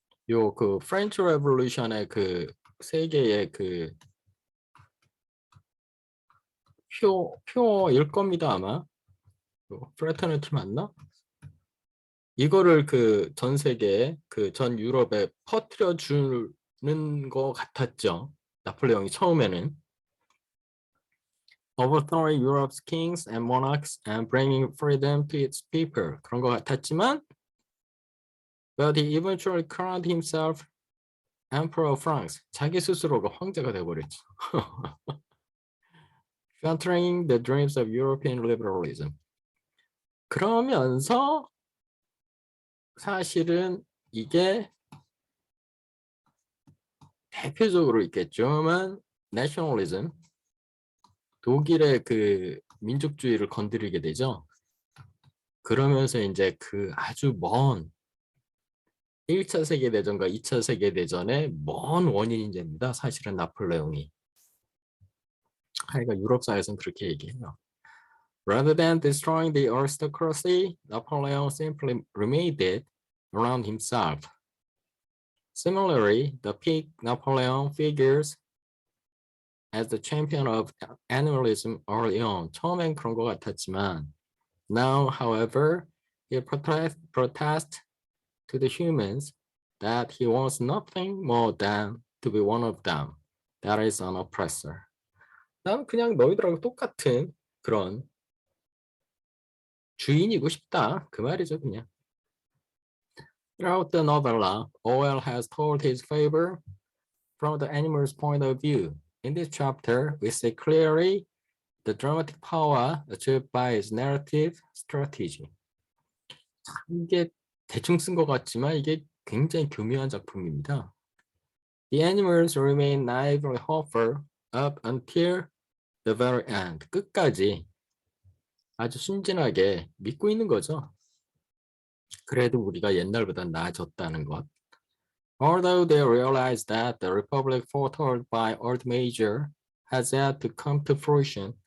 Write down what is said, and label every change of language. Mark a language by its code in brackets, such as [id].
[ko] 요 그 프렌치 레볼루션의 그 세계의 그 표일 겁니다 아마. 프레터니티 맞나? 이거를 그 전 세계에 그 전 유럽에 퍼뜨려 주는 거 같았죠. 나폴레옹이 처음에는. [en] Overthrowing Europe's kings and monarchs and bringing freedom to its people. [ko] 그런 거 같았지만 [en] but he eventually crowned himself Emperor of France. [ko] 자기 스스로가 황제가 돼버렸죠. [en] Shattering the dreams of European liberalism. [ko] 그러면서 사실은 이게 대표적으로 있겠지만 nationalism, 독일의 그 민족주의를 건드리게 되죠. 그러면서 이제 그 아주 먼 1차 세계대전과 2차 세계대전의 먼 원인이 됩니다. 사실은 나폴레옹이. 그러니까 유럽사에서는 그렇게 얘기해요. [en] Rather than destroying the aristocracy, Napoleon simply remade it around himself. Similarly, the peak Napoleon figures as the champion of annualism early on. [ko] 처음엔 그런 것 같았지만 [en] now, however, he protests to the humans that he wants nothing more than to be one of them. That is an oppressor. [ko] 난 그냥 너희들하고 똑같은 그런 주인이고 싶다. 그 말이죠, 그냥. [en] Throughout the novella, Orwell has told his favor from the animal's point of view. In this chapter, we see clearly the dramatic power achieved by his narrative strategy. [ko] 이게 대충 쓴 것 같지만 이게 굉장히 교묘한 작품입니다. [en] The animals remain naively hopeful up until the very end. [ko] 끝까지 아주 순진하게 믿고 있는 거죠. 그래도 우리가 옛날보다 나아졌다는 것. [en] Although they realize that the republic foretold by old Major has yet to come to fruition.